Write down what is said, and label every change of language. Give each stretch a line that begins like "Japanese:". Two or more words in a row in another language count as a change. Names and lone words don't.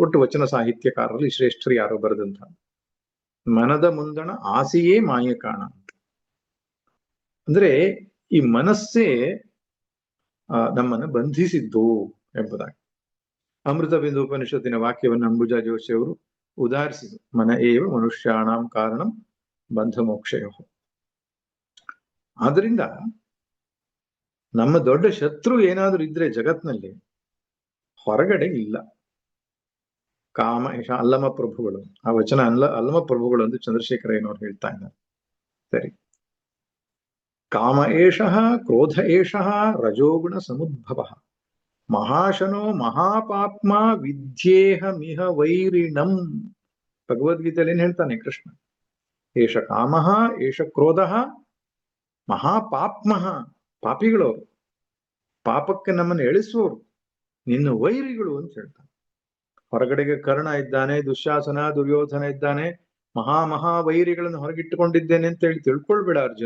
Kannada: ಒಟ್ಟು ವಚನ ಸಾಹಿತ್ಯಕಾರರಲ್ಲಿ ಶ್ರೇಷ್ಠರು ಯಾರೋ ಬರೆದಂತ, ಮನದ ಮುಂದಣ ಆಸೆಯೇ ಮಾಯೆ ಕಾಣ ಅಂತ. ಅಂದ್ರೆ ಈ ಮನಸ್ಸೇ ನಮ್ಮನ್ನು ಬಂಧಿಸಿದ್ದು ಎಂಬುದಾಗಿ ಅಮೃತ ಬಿಂದು ಉಪನಿಷತ್ತಿನ ವಾಕ್ಯವನ್ನು ಅಂಬುಜಾ ಜೋಶಿ ಅವರು ಉದಾಹರಿಸಿದರು.
Sanskrit: ಮನ ಏವ ಮನುಷ್ಯಾಣಂ ಕಾರಣಂ ಬಂಧ ಮೋಕ್ಷಯೋ.
Kannada: ಆದ್ರಿಂದ ನಮ್ಮ ದೊಡ್ಡ ಶತ್ರು ಏನಾದ್ರೂ ಇದ್ರೆ ಜಗತ್ನಲ್ಲಿ, ಹೊರಗಡೆ ಇಲ್ಲ.
Sanskrit: ಕಾಮ ಏಷ,
Kannada: ಅಲ್ಲಮ ಪ್ರಭುಗಳು ಆ ವಚನ ಅಲ್ಲಮ ಪ್ರಭುಗಳು ಎಂದು ಚಂದ್ರಶೇಖರ ಏನವ್ರು ಹೇಳ್ತಾ ಇದ್ದಾರೆ.
Sanskrit: ಸರಿ, ಕಾಮ ಏಷಃ ಕ್ರೋಧ ಏಷಃ ರಜೋಗುಣ ಸಮುದ್ಭವ, ಮಹಾಶನೋ ಮಹಾಪಾಪ್ಮ ವಿದ್ಯೇಹಮಿಹ ವೈರಿಣಂ.
Kannada: ಭಗವದ್ಗೀತೆಯಲ್ಲಿ ಏನ್ ಹೇಳ್ತಾನೆ ಕೃಷ್ಣ?
Sanskrit: ಏಷ ಕಾಮಃ ಏಷ ಕ್ರೋಧಃ ಮಹಾಪಾಪ್ಮಃ,
Kannada: ಪಾಪಿಗಳವರು, ಪಾಪಕ್ಕೆ ನಮ್ಮನ್ನು ಎಳಿಸುವವರು, ನಿನ್ನ ವೈರಿಗಳು ಅಂತ ಹೇಳ್ತಾನೆ. ಹೊರಗಡೆಗೆ ಕರ್ಣ ಇದ್ದಾನೆ, ದುಶ್ಯಾಸನ ದುರ್ಯೋಧನ ಇದ್ದಾನೆ, ಮಹಾ ವೈರಿಗಳನ್ನು ಹೊರಗಿಟ್ಟುಕೊಂಡಿದ್ದೇನೆ ಅಂತ ಹೇಳಿ ತಿಳ್ಕೊಳ್ಬೇಡ ಅರ್ಜುನ.